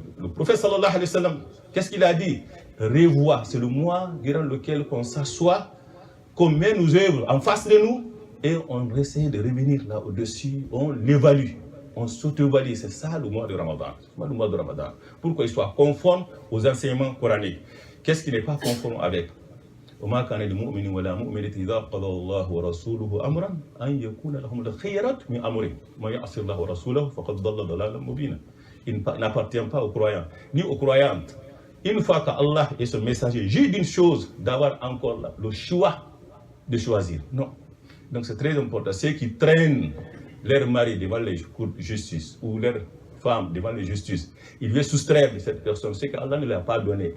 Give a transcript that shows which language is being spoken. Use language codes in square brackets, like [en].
[fr] Le prophète sallallahu alayhi wa sallam, qu'est-ce qu'il a dit? Revois, c'est le mois durant lequel on s'assoit, qu'on met nos œuvres en face de nous et on essaie de revenir là au-dessus, on l'évalue. On s'auto-évalue, c'est ça le mois de Ramadan. Le mois de Ramadan. Pour qu'il soit conforme aux enseignements coraniques. Qu'est-ce qui n'est pas conforme avec? [ar] وما كان لمؤمن ولا مؤمنة إذا قضى الله ورسوله أمرا أن يكون لهم الخيرة من أمرهم ومن يعص الله ورسوله فقد ضل ضلالا مبينا. [fr] Il n'appartient pas aux croyants ni aux croyantes. Une fois qu'Allah et son messager jugent d'une chose, d'avoir encore le choix de choisir. Non. Donc c'est très important. Ceux qui traînent leur mari devant les cours de justice ou leur femme devant les justices, ils veulent soustraire de cette personne ce qu'Allah ne leur a pas donné.